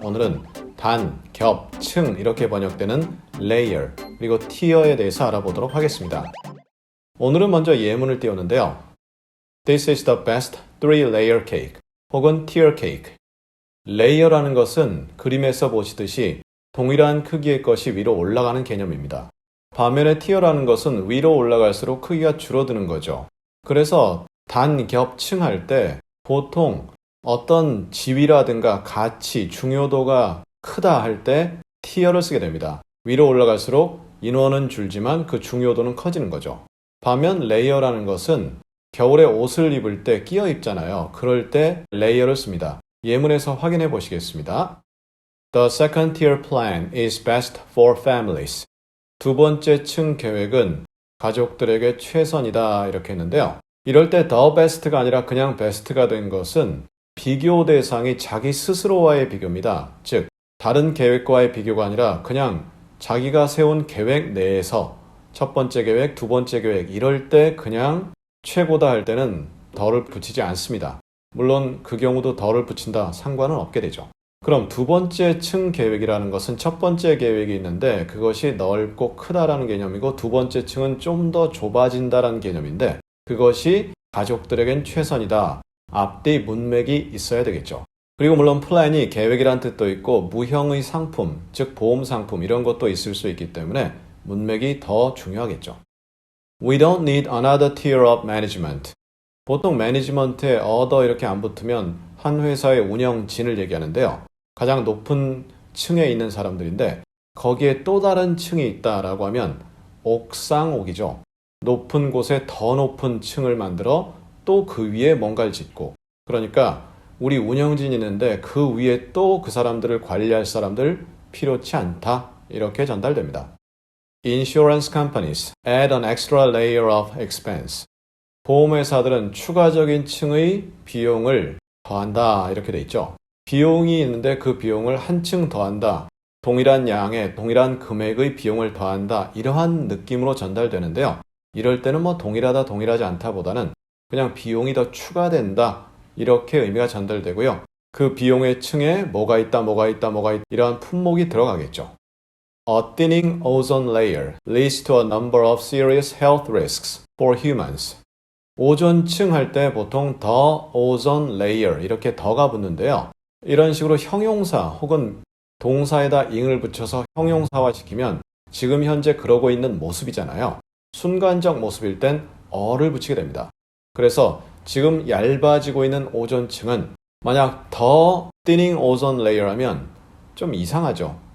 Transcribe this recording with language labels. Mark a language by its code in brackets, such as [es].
[ko] 오늘은 단, 겹, 층 이렇게 번역되는 layer 그리고 tier에 대해서 알아보도록 하겠습니다. 오늘은 먼저 예문을 띄우는데요. [en] This is the best three-layer cake [ko] 혹은 [en] tier cake. [ko] layer라는 것은 그림에서 보시듯이 동일한 크기의 것이 위로 올라가는 개념입니다. 반면에 tier라는 것은 위로 올라갈수록 크기가 줄어드는 거죠. 그래서 단, 겹, 층 할 때 보통 어떤 지위라든가 가치, 중요도가 크다 할 때 tier를 쓰게 됩니다. 위로 올라갈수록 인원은 줄지만 그 중요도는 커지는 거죠. 반면 layer라는 것은 겨울에 옷을 입을 때 끼어 입잖아요. 그럴 때 layer를 씁니다. 예문에서 확인해 보시겠습니다. [en] The second tier plan is best for families. [ko] 두 번째 층 계획은 가족들에게 최선이다 이렇게 했는데요. 이럴 때 the best가 아니라 그냥 best가 된 것은 비교 대상이 자기 스스로와의 비교입니다. 즉, 다른 계획과의 비교가 아니라 그냥 자기가 세운 계획 내에서 첫 번째 계획, 두 번째 계획 이럴 때 그냥 최고다 할 때는 더를 붙이지 않습니다. 물론 그 경우도 더를 붙인다 상관은 없게 되죠. 그럼 두 번째 층 계획이라는 것은 첫 번째 계획이 있는데 그것이 넓고 크다라는 개념이고 두 번째 층은 좀 더 좁아진다라는 개념인데 그것이 가족들에겐 최선이다. 앞뒤 문맥이 있어야 되겠죠. 그리고 물론 플랜이 계획이란 뜻도 있고 무형의 상품, 즉 보험 상품 이런 것도 있을 수 있기 때문에 문맥이 더 중요하겠죠. [en] We don't need another tier of management. [ko] 보통 매니지먼트에 other 이렇게 안 붙으면 한 회사의 운영진을 얘기하는데요. 가장 높은 층에 있는 사람들인데 거기에 또 다른 층이 있다라고 하면 옥상옥이죠. 높은 곳에 더 높은 층을 만들어 또 그 위에 뭔가를 짓고 그러니까 우리 운영진이 있는데 그 위에 또 그 사람들을 관리할 사람들 필요치 않다 이렇게 전달됩니다. [en] Insurance companies add an extra layer of expense. [ko] 보험회사들은 추가적인 층의 비용을 더한다 이렇게 돼 있죠. 비용이 있는데 그 비용을 한 층 더한다. 동일한 양의 동일한 금액의 비용을 더한다. 이러한 느낌으로 전달되는데요. 이럴 때는 동일하다 동일하지 않다 보다는 그냥 비용이 더 추가된다 이렇게 의미가 전달되고요. 그 비용의 층에 뭐가 있다 이러한 품목이 들어가겠죠. [en] A thinning ozone layer leads to a number of serious health risks for humans. [ko] 오존층 할 때 보통 [en] the ozone layer [ko] 이렇게 더가 붙는데요. 이런 식으로 형용사 혹은 동사에다 ing을 붙여서 형용사화 시키면 지금 현재 그러고 있는 모습이잖아요. 순간적 모습일 땐 어를 붙이게 됩니다. 그래서 지금 얇아지고 있는 오존층은 만약 더 [en] thinning ozone layer [ko] 하면 좀 이상하죠.